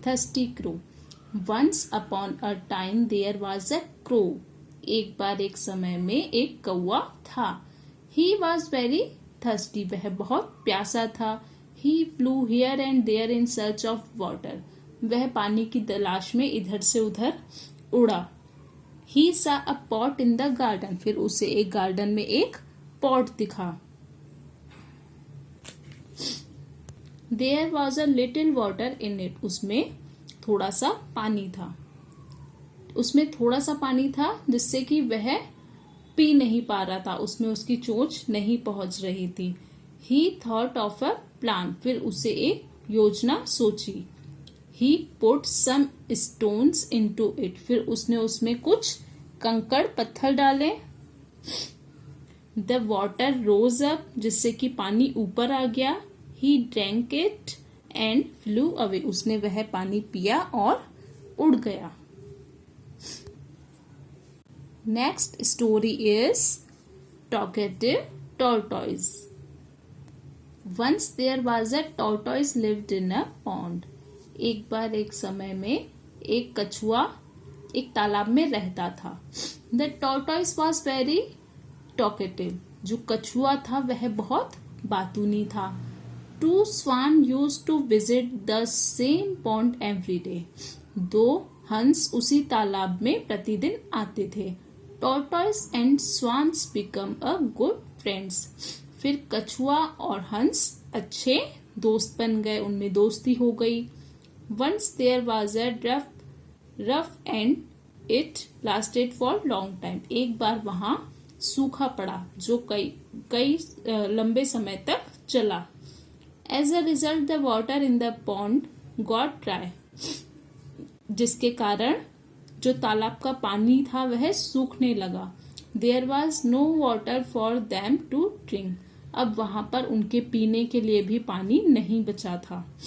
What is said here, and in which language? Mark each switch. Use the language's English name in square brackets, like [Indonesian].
[English] Thirsty crow. Once upon a time there was a crow. [Hindi] एक बार एक समय में एक कौवा था. [English] He was very thirsty. [Hindi] वह बहुत प्यासा था. [English] He flew here and there in search of water. [Hindi] वह पानी की तलाश में इधर से उधर उड़ा. [English] He saw a pot in the garden. [Hindi] फिर उसे एक गार्डन में एक पॉट दिखा. [English] There was a little water in it. [Hindi] उसमें थोड़ा सा पानी था. उसमें थोड़ा सा पानी था जिससे कि वह पी नहीं पा रहा था. उसमें उसकी चोंच नहीं पहुंच रही थी. [English] He thought of a plan. [Hindi] फिर उसे एक योजना सोची. [English] He put some stones into it. [Hindi] फिर उसने उसमें कुछ कंकड़ पत्थर डाले. [English] The water rose up. [Hindi] जिससे कि पानी ऊपर आ गया. [English] He drank it and flew away. [Hindi] उसने वह पानी पिया और उड़ गया. [English] Next story is Talkative Tortoise. Once there was a tortoise lived in a pond. [Hindi] एक बार एक समय में एक कछुआ एक तालाब में रहता था. [English] The tortoise was very talkative. [Hindi] जो कछुआ था वह बहुत बातूनी था. [English] Two swans used to visit the same pond every day. [Hindi] दो हंस उसी तालाब में प्रतिदिन आते थे. [English] Tortoise and swans become a good friends. [Hindi] फिर कछुआ और हंस अच्छे दोस्त बन गए, उनमें दोस्ती हो गई. [English] Once there was a rough and it lasted for long time. [Hindi] एक बार वहां सूखा पड़ा जो कई लंबे समय तक चला. [English] As a result the water in the pond got dry. [Hindi] जिसके कारण जो तालाब का पानी था वह सूखने लगा. [English] There was no water for them to drink. [Hindi] अब वहां पर उनके पीने के लिए भी पानी नहीं बचा था.